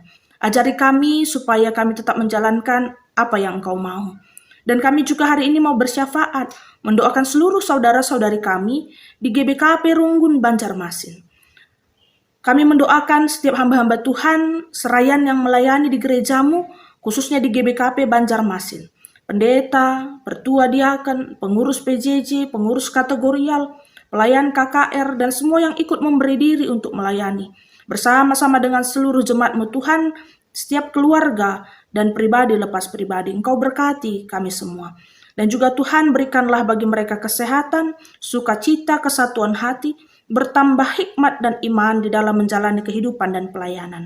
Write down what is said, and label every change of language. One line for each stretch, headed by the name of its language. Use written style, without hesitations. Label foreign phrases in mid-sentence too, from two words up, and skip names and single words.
Indonesian: Ajari kami supaya kami tetap menjalankan apa yang Engkau mau. Dan kami juga hari ini mau bersyafaat, mendoakan seluruh saudara-saudari kami di GBKP Runggun Banjarmasin. Kami mendoakan setiap hamba-hamba Tuhan, serayan yang melayani di gereja-Mu, khususnya di GBKP Banjarmasin. Pendeta, pertua diaken, pengurus PJJ, pengurus kategorial, pelayan KKR, dan semua yang ikut memberi diri untuk melayani. Bersama-sama dengan seluruh jemaat-Mu Tuhan, setiap keluarga dan pribadi lepas pribadi, Engkau berkati kami semua. Dan juga Tuhan berikanlah bagi mereka kesehatan, sukacita, kesatuan hati, bertambah hikmat dan iman di dalam menjalani kehidupan dan pelayanan.